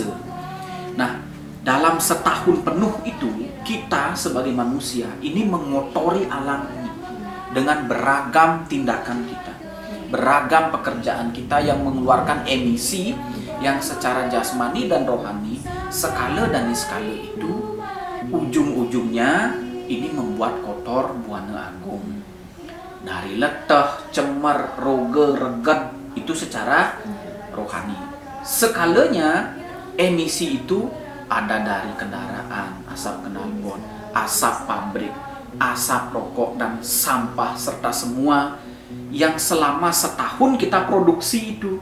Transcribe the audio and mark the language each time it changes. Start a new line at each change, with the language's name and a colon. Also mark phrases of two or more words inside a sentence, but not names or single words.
Indonesian: Nah, dalam setahun penuh itu kita sebagai manusia ini mengotori alam ini dengan beragam tindakan kita, beragam pekerjaan kita yang mengeluarkan emisi yang secara jasmani dan rohani skala dan skala itu ujung-ujungnya ini membuat kotor Buana Agung. Dari
Balinese: leteh, cemer, roge, reget
Indonesian: itu secara rohani. Skalanya emisi itu ada dari kendaraan, asap knalpot, asap pabrik, asap rokok, dan sampah serta semua yang selama setahun kita produksi itu.